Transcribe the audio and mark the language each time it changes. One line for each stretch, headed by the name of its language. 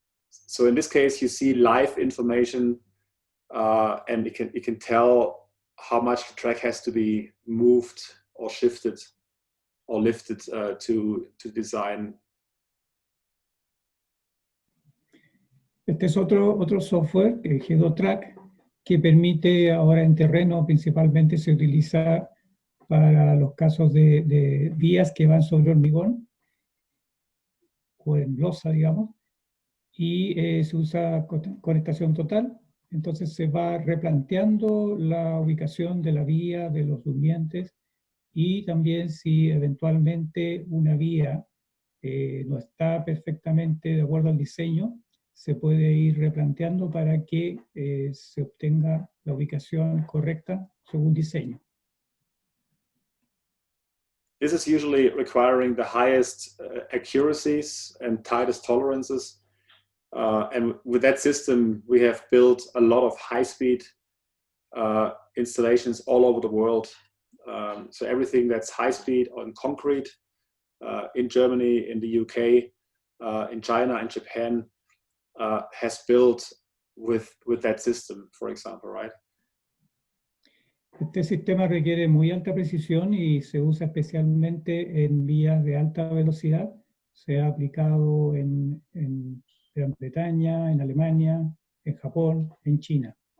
English: So in this case, you see live information, and you can tell how much the track has to be moved or shifted or lifted to design.
Spanish: Este es otro software, Gato Track, que permite ahora en terreno principalmente se utiliza para los casos de vías que van sobre hormigón o en losa, digamos, y se usa con estación total. Entonces se va replanteando la ubicación de la vía, de los durmientes, y también si eventualmente una vía no está perfectamente de acuerdo al diseño, se puede ir replanteando para que se obtenga la ubicación correcta según diseño.
English: This is usually requiring the highest accuracies and tightest tolerances. And with that system, we have built a lot of high-speed installations all over the world. So everything that's high-speed on concrete in Germany, in the UK, in China and Japan has built with that system, for example, right?
Spanish: Este sistema requiere muy alta precisión y se usa especialmente en vías de alta velocidad. Se ha aplicado en Gran Bretaña, en Alemania, en Japón, en China.